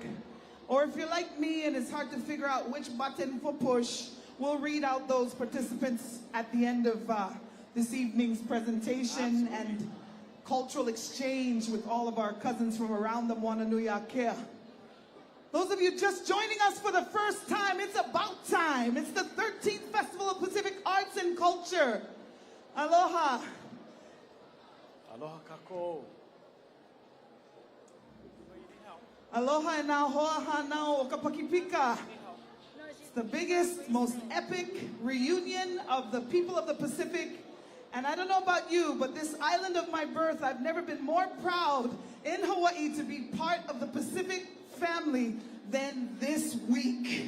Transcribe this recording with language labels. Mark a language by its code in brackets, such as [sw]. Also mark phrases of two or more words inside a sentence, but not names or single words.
[en] Or if you're like me and it's hard to figure out which button for push, we'll read out those participants at the end of this evening's presentation and cultural exchange with all of our cousins from around the [haw] Moananui-a-Kea. [en] Those of you just joining us for the first time, it's about time. It's the 13th Festival of Pacific Arts and Culture. Aloha. [haw] Aloha kako. Aloha e nā hoa hanau o Kapakipika. [en] It's the biggest, most epic reunion of the people of the Pacific. And I don't know about you, but this island of my birth, I've never been more proud in Hawaii to be part of the Pacific family than this week.